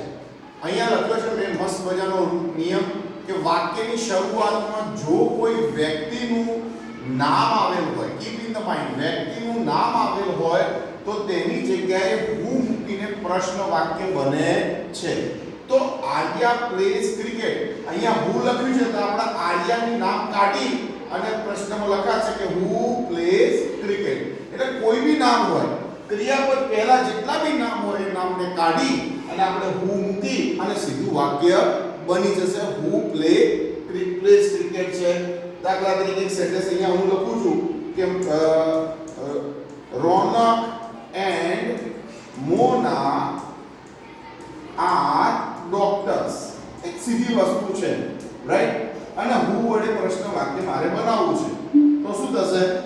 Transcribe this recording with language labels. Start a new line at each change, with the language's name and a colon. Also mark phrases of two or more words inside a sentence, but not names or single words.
Gujarati: અહીંયા લખ્યો છે મેં મસ્ત મજાનો નિયમ કે વાક્યની શરૂઆતમાં જો કોઈ વ્યક્તિનું નામ આવેલ હોય,
English: keep in the mind,
Gujarati: વ્યક્તિનું નામ આવેલ હોય તો તેની જગ્યાએ who મૂકીને પ્રશ્ન વાક્ય બને છે. તો
English: Arya plays cricket,
Gujarati: અહીંયા who લખ્યું છે તો આપણે આર્યાનું નામ કાઢી અને પ્રશ્નમાં લખાશે કે
English: who plays cricket.
Gujarati: એટલે કોઈ બી નામ હોય, ક્રિયાપદ પહેલા જેટલા બી નામ હોય એ નામને કાઢી અને આપણે who મૂકી અને સીધું વાક્ય બની જશે
English: who plays cricket
Gujarati: છે. દાખલા તરીકે એક સેન્ટેન્સ અહીંયા હું લખું છું કે
English: Ronak and Mona are doctors.
Gujarati: એક સીધી વસ્તુ છે, રાઈટ? અને હું વડે પ્રશ્ન વાક્ય મારે બનાવવું છે તો શું થશે?